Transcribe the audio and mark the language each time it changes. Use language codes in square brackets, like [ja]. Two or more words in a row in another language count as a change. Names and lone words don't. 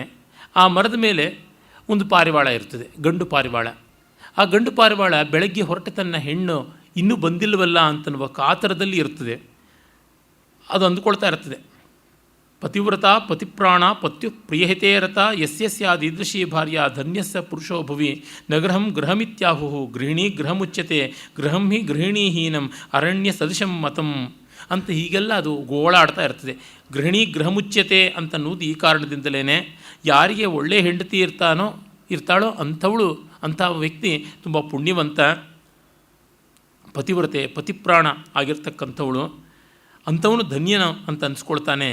[kn] ಆ ಮರದ ಮೇಲೆ ಒಂದು ಪಾರಿವಾಳ ಇರ್ತದೆ, ಗಂಡು ಪಾರಿವಾಳ. ಆ ಗಂಡು ಪಾರಿವಾಳ ಬೆಳಗ್ಗೆ ಹೊರಟ ತನ್ನ ಹೆಣ್ಣು ಇನ್ನೂ ಬಂದಿಲ್ಲವಲ್ಲ ಅಂತನ್ನುವ ಕಾತರದಲ್ಲಿ ಇರ್ತದೆ. ಅದು ಅಂದುಕೊಳ್ತಾ ಇರ್ತದೆ, [sa] ಪತಿವ್ರತ ಪತಿಪ್ರಾಣ ಪತ್ಯು ಪ್ರಿಯಹಿತೇರತ ಯಸ್ಯ ಸ್ಯಾದೀದೃಶೀ ಭಾರ್ಯ ಧನ್ಯಸ್ಯ ಪುರುಷೋ ಭುವಿ ನಗೃಹಂ ಗೃಹಮಿತ್ಯಾಹು ಗೃಹಿಣಿ ಗೃಹಮುಚ್ಯತೆ ಗೃಹಂ ಹಿ ಗೃಹಿಣೀಹೀನಂ ಅರಣ್ಯ ಸದೃಶಂ ಮತಂ [kn] ಅಂತ ಹೀಗೆಲ್ಲ ಅದು ಗೋಳಾಡ್ತಾ ಇರ್ತದೆ. [sa] ಗೃಹಿಣಿ ಗೃಹಮುಚ್ಯತೆ [kn] ಅಂತನ್ನುವುದು ಈ ಕಾರಣದಿಂದಲೇ, ಯಾರಿಗೆ ಒಳ್ಳೆಯ ಹೆಂಡತಿ ಇರ್ತಾಳೋ ಅಂಥ ವ್ಯಕ್ತಿ ತುಂಬ ಪುಣ್ಯವಂತ, ಪತಿವ್ರತೆ ಪತಿಪ್ರಾಣ ಆಗಿರ್ತಕ್ಕಂಥವಳು, ಅಂಥವನು ಧನ್ಯನ ಅಂತ ಅನಿಸ್ಕೊಳ್ತಾನೆ.